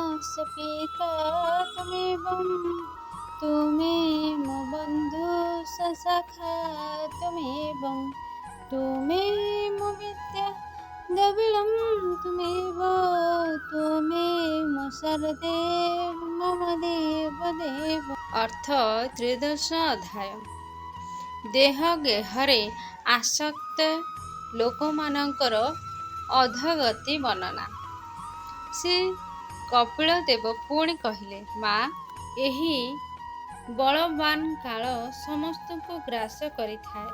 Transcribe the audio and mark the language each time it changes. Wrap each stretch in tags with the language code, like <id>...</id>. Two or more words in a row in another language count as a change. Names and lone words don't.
<sa>स पिता त्वमेवं त्वमेव बन्धु स सखा त्वमेवं त्वमेव विद्या द्रविणं त्वमेव शरदेव मम देव।</sa> <or>अर्थ ତ୍ରୟୋଦଶ ଅଧ୍ୟାୟ। ଦେହ ଗେହରେ ଆସକ୍ତ ଲୋକମାନଙ୍କର ଅଧୋଗତି ବର୍ଣ୍ଣନା। ଶ୍ରୀ କପିଳ ଦେବ ପୁଣି କହିଲେ, ମା, ଏହି ବଳବାନ କାଳ ସମସ୍ତଙ୍କୁ ଗ୍ରାସ କରିଥାଏ।</or>